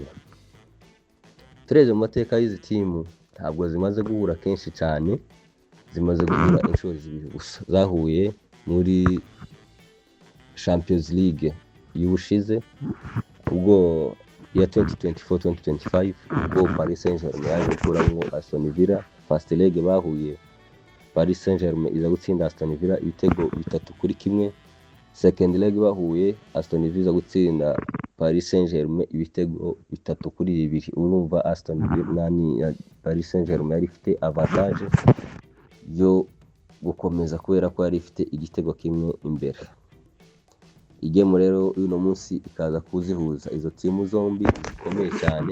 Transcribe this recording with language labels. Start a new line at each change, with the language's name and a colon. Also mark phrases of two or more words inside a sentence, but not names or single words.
Kinyarwanda: Tureze mu mateka y'izi timu ntabwo zimaze guhura kenshi cyane, zimaze guhura inshuro zibiri gusa. Zahuye muri Champions League y'ubushize ubwo ya 2024-2025, ubwo Paris Saint-Germain yaje gukuramo Aston Villa.
English: First leg
Kinyarwanda: bahuye, Paris Saint-Germain iza gutsinda Aston Villa ibitego 3-1.
English: Second leg
Kinyarwanda: bahuye, Aston Villa gutsinda Paris Saint-Germain ibitego 3-2. Urumva Aston Villa Paris Saint-Germain yari ifite avantage yo gukomeza kubera ko yari ifite igitego kimwe imbere. Igemo rero uno munsi ikaza kuzihuza izo timu zombi zikomeye cyane.